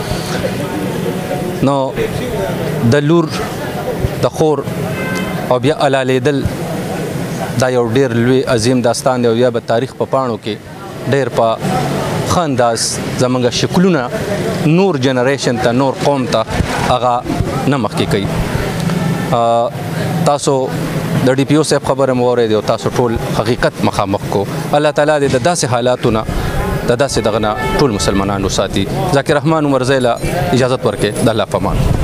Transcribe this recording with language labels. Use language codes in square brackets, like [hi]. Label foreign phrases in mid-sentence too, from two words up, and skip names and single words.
[ps] نو د لور د خور او بیا علالیدل دا یو ډېر لوی عظیم داستان دی او بیا به تاریخ په پاڼو کې ډېر په ښه انداز زموږ شکلونه نور جنریشن ته، نور قوم ته هغه نه مخکې کوي. تاسو د डी पी ओ صاحب خبره مو واورېدې او تاسو ټول حقیقت مخامخ کو. الله تعالی دې د داسې حالاتونه د داسې دغه نه ټول مسلمانانو ساتي. ذاکر رحمان عمر زیلا اجازت ورکړي. د الله په امان.